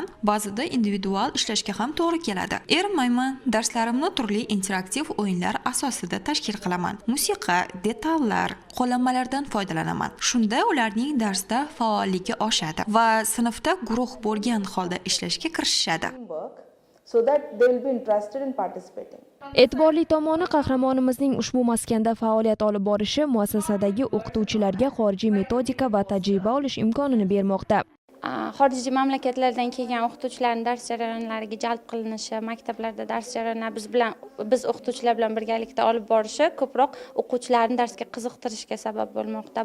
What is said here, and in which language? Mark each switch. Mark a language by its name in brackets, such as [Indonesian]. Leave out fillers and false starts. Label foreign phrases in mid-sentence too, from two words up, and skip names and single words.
[Uzbek] Ba'zida individual ishlashga ham to'g'ri keladi. Erinmayman. Darslarimni turli interaktiv o'yinlar asosida tashkil qilaman. Musiqa, detallar, qo'llanmalardan foydalanaman. Shunda ularning darsda faolligi oshadi va sinfda guruh bo'lgan holda ishlashga kirishishadi. [English] So that they will be interested in participating. [Uzbek] E'tiborli tomoni, qahramonimizning ushbu maskanda faoliyat olib borishi muassasadagi o'qituvchilarga xorijiy metodika va tajriba olish imkonini bermoqda. Xorijiy mamlakatlardan kelgan o'qituvchilarning dars jarayonlariga jalb qilinishi, maktablarda dars jarayonlari biz o'qituvchilar bilan birgalikda olib borishi ko'proq o'quvchilarni darsga qiziqtirishga sabab bo'lmoqda.